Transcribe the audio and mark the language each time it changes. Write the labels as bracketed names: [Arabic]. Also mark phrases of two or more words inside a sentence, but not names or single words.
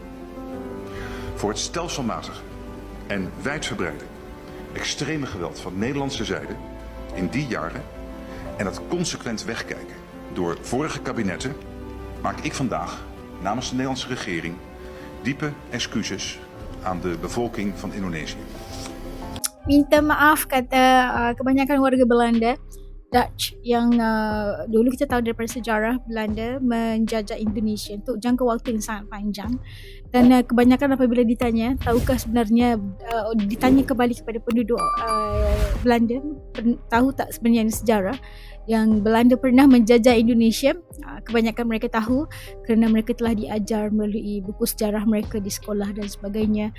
[Dutch] Voor het stelselmatige en wijdverbreide extreme geweld van Nederlandse zijde in die jaren en het consequent wegkijken door vorige kabinetten maak ik vandaag namens de Nederlandse regering diepe excuses aan de bevolking van Indonesië. [Malay] Minta maaf kata kebanyakan warga Belanda, Dutch yang dulu kita tahu daripada sejarah Belanda menjajah Indonesia untuk jangka waktu yang sangat panjang dan kebanyakan apabila ditanya tahukah sebenarnya ditanya kembali kepada penduduk Belanda tahu tak sebenarnya sejarah yang Belanda pernah menjajah Indonesia, kebanyakan mereka tahu kerana mereka telah diajar melalui buku sejarah mereka di sekolah dan sebagainya.